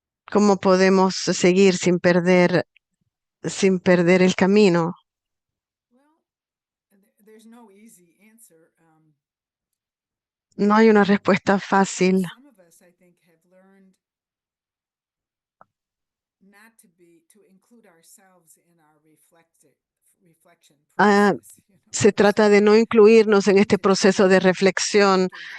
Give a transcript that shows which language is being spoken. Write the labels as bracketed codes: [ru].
[es] ¿Cómo podemos seguir sin perder el camino? [en] Well, there's no easy answer. [es] No hay una respuesta fácil. [en] Some of us, I think, have learned not to include ourselves in our reflection Ah, process. [es] Se trata de no incluirnos en este proceso de reflexión.